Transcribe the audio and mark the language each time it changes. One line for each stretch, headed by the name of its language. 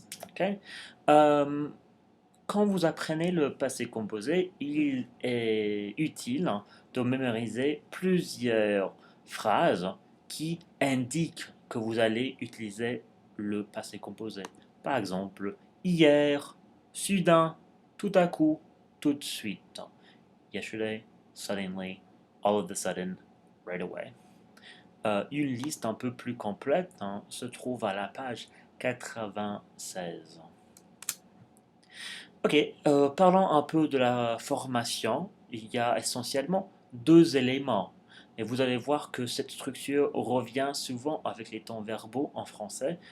French: Ok. Euh, Quand vous apprenez le passé composé, il est utile de mémoriser plusieurs phrases qui indiquent que vous allez utiliser le passé composé. Par exemple, hier, soudain, tout à coup, tout de suite.
English: Yesterday, suddenly, all of a sudden, right away.
French: Une liste un peu plus complète se trouve à la page 96. Ok, parlons un peu de la formation. Il y a essentiellement deux éléments. Et vous allez voir que cette structure revient souvent avec les temps verbaux en français.